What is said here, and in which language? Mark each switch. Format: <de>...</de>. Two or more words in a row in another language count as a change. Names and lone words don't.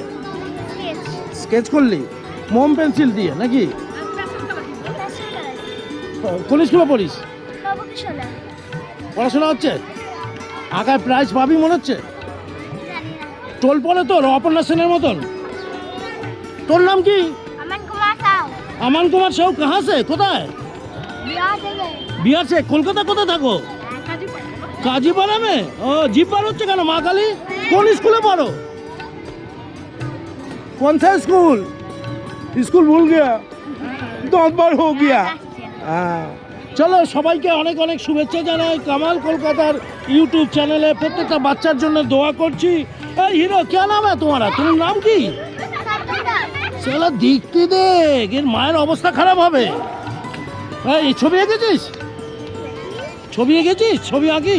<bn>স্কেচ করলি মোম পেন্সিল দিয়ে নাকি? কোন স্কুলে পড়িস? পড়াশোনা হচ্ছে? আঁকায় প্রাইজ পাবি মনে হচ্ছে? টোল পড়ে তোর অপর্ণা সেনের মতন। তোর নাম কি?</bn> <hi>अमन कुमार साहू। अमन कुमार साहू कहाँ से?</hi> <bn>কোথায়? বিহার से। কলকাতা কোথায় থাকো? কাজীপাড়া মে। ও, জিপ বার হচ্ছে কেন? মা কালী। কোন স্কুলে পড়ো?</bn> <hi>कौन सा स्कूल? स्कूल भूल गया, दांत बार हो गया।</hi> <bn>চলো, সবাইকে অনেক অনেক শুভেচ্ছা জানাই কামাল কলকাতার ইউটিউব চ্যানেলে। প্রত্যেকটা বাচ্চার জন্য দোয়া করছি। এই হিরো, কে নাম তোমার? তোমার নাম কি? সেগুলো দেখতে দেখ, এর মায়ের অবস্থা খারাপ হবে। এই ছবি এঁকেছিস? ছবি এঁকেছিস? ছবি আঁকি?</bn>